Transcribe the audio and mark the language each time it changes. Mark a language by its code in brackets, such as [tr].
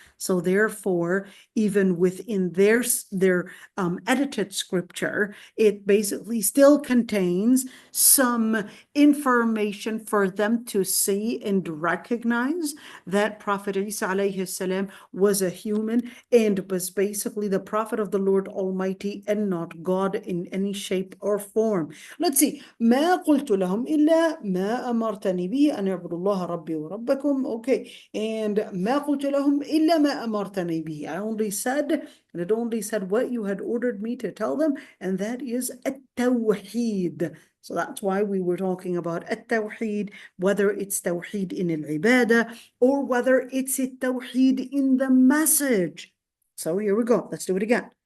[en] So therefore, even within their edited scripture, it basically still contains some information for them to see and recognize that Prophet Isa alayhi salam was a human and was basically the prophet of the Lord Almighty and not God in any shape or form. Let's see. [ar] ما قلت لهم إلا ما أمرتني به أن اعبدوا الله ربي وربكم. [en] Okay. And [ar] ما قلت لهم إلا ما أمرتني به. [en] I only said what you had ordered me to tell them, and that is at-tawheed. So that's why we were talking about at-tawheed, whether it's tawheed in al-ibadah or whether it's a tawheed in the message. So here we go. Let's do it again.